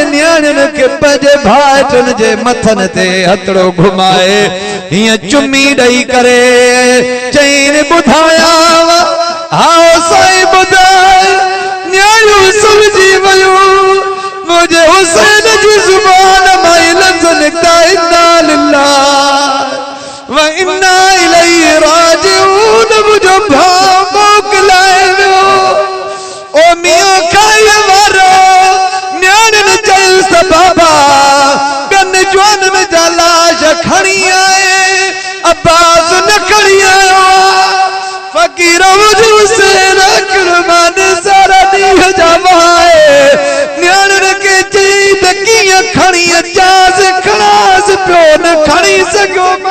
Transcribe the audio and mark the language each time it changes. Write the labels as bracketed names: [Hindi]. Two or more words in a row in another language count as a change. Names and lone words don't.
[Sindhi] न्याणियुनि खे पंहिंजे भाइटनि जे मथनि ते हथड़ो घुमाए हीअं चुमी ॾेई करे चईनि ॿुधायांव हाओ साईं ॿुधाए न्याणियूं सुम्हिजी वयूं मुझे हुसैन जी जुबान मां लफ़्ज़ निकिता [Arabic] إنا لله وإنا إليه [Sindhi] राजिऊन मुझो भाउ मोकिलाए वियो ओ मियां खाई वारो न्याणियुनि चयुसि त बाबा ॿियनि जवाननि जा लाश खणी आए अब्बास न खणी आयो फकीर मुझे हुसैन कुर्बान सारा ॾींहं जा वहाए न्याणियुनि खे चई त कीअं खणी अचांसि खणांसि पियो न खणी सघियो